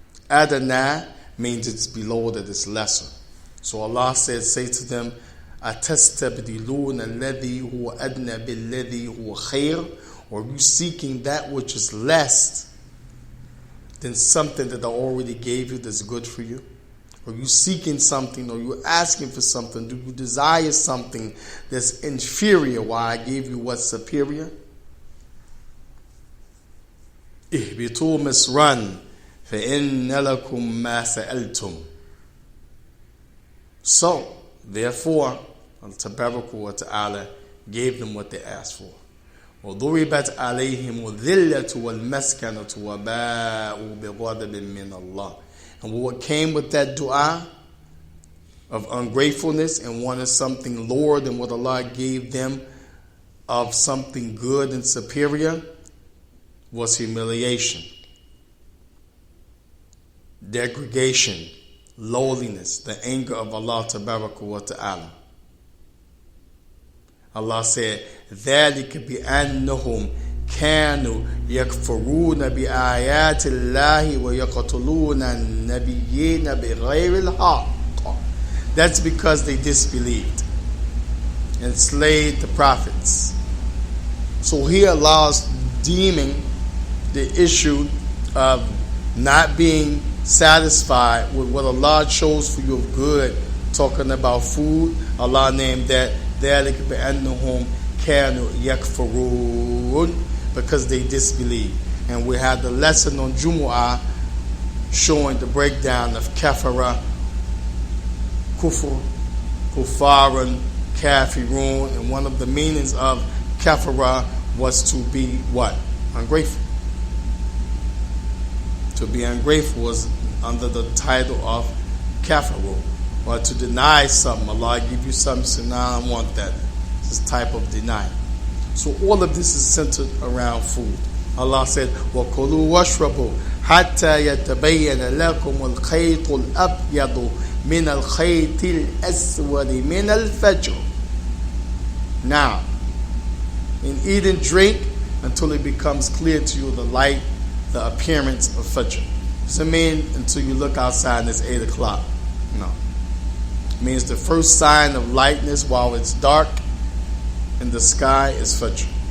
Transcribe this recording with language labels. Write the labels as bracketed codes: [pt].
[en] Adana means it's below, that it's lesser. So Allah said, say to them, [ar] أَتَسْتَبْدِلُونَ الَّذِي هُوَ أَدْنَى بِالَّذِي هُوَ خَيْرٌ, [en] or are you seeking that which is less than something that I already gave you that's good for you? Are you seeking something, or you asking for something? Do you desire something that's inferior while I gave you what's superior? [ar] اهبطوا مصرا فإن لكم ما سألتم. [en] So, therefore, Tabaraka wa Ta'ala gave them what they asked for. [ar] وَضُرِبَتْ عَلَيْهِمُ الذِّلَّةُ وَالْمَسْكَنَةُ وَبَاءُوا بِغَضَبٍ مِّنَ اللَّهِ. [en] And what came with that dua of ungratefulness and wanting something lower than what Allah gave them of something good and superior was humiliation, degradation, lowliness, the anger of Allah Tabaraka wa Ta'ala. Allah said, [ar] ذَلِكَ بِأَنَّهُمْ كانوا يكفرون بآيات الله ويقتلون النبيين بغير الحق. [en] That's because they disbelieved and slayed the prophets. So here Allah is deeming the issue of not being satisfied with what Allah chose for you of good, talking about food. Allah named that [ar] ذَلِكَ بِأَنَّهُمْ كَانُوا يَكْفُرُونَ, [en] because they disbelieve. And we had the lesson on Jumu'ah showing the breakdown of kafara, kufr, kufaran, kafirun, and one of the meanings of kafara was to be what? Ungrateful. To be ungrateful was under the title of kafaru, or to deny something. Allah give you something, so now I don't want that. This type of denial. So all of this is centered around food. Allah said, [ar] وَكُلُوا وَاشْرَبُوا حَتَّى يَتَبَيَّنَ لَكُمُ الْخَيْطُ الْأَبْيَضُ مِنَ الْخَيْطِ الْأَسْوَدِ مِنَ الْفَجْرِ. [en] Now, and eat and drink until it becomes clear to you the light, the appearance of Fajr. Doesn't mean until you look outside and it's 8 o'clock. No. It means the first sign of lightness while it's dark in the sky is Fajr.